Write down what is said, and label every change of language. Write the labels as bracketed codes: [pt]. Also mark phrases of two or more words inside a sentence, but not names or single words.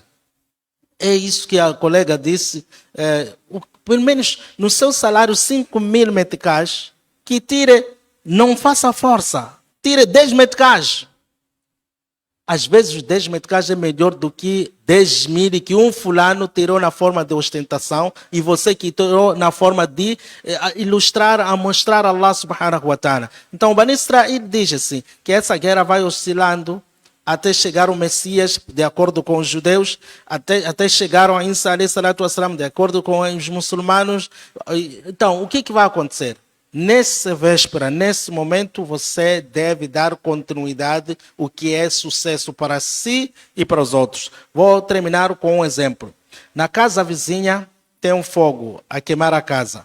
[pt] É isso que a colega disse. Pelo menos no seu salário, 5.000 meticais, que tire, não faça força, tire 10 meticais. Às vezes os 10 meticais é melhor do que 10.000 que um fulano tirou na forma de ostentação e você que tirou na forma de ilustrar, a mostrar a [ar] الله سبحانه وتعالى. [pt] Então o Bani Israel diz assim, que essa guerra vai oscilando até chegar o Messias, de acordo com os judeus, até chegar a Isa [ar] عليه الصلاة والسلام, [pt] de acordo com os muçulmanos. Então, o que vai acontecer? Nessa véspera, nesse momento, você deve dar continuidade o que é sucesso para si e para os outros. Vou terminar com um exemplo. Na casa vizinha tem um fogo a queimar a casa.